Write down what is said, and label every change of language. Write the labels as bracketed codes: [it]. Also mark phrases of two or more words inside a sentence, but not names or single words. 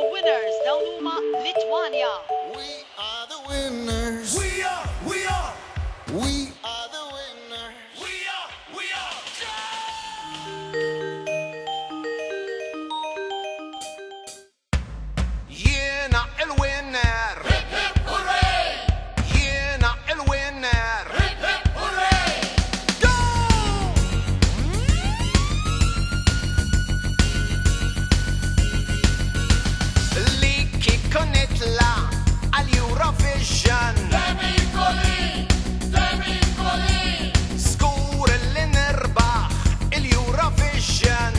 [mt] winners dawn huma Litwanja. [en] We are the winners. We are the winners. [mt] Jiena il-winner. [en] Hip hip hooray! [mt] Jiena il-winner. [en] Hip hip hooray! Go! [mt] Li kieku nitla għal-Eurovision. Demikoli! Skur li nirbaħ il-Eurovision.